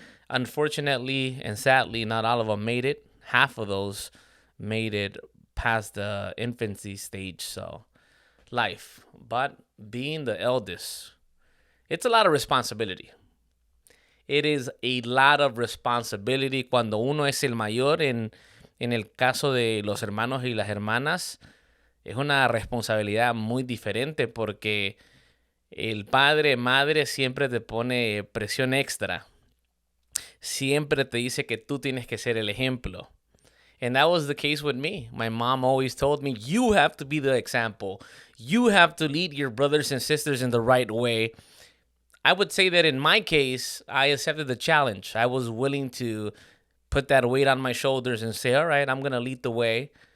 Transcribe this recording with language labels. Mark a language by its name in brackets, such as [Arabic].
[English] Unfortunately and sadly, not all of them made it. Half of those made it past the infancy stage, so life. But being the eldest, it's a lot of responsibility. It is a lot of responsibility [Spanish] cuando uno es el mayor. En el caso de los hermanos y las hermanas, es una responsabilidad muy diferente porque el padre, madre siempre te pone presión extra. Siempre te dice que tú tienes que ser el ejemplo. [English] And that was the case with me. My mom always told me, you have to be the example. You have to lead your brothers and sisters in the right way. I would say that in my case, I accepted the challenge. I was willing to put that weight on my shoulders and say, all right, I'm going to lead the way.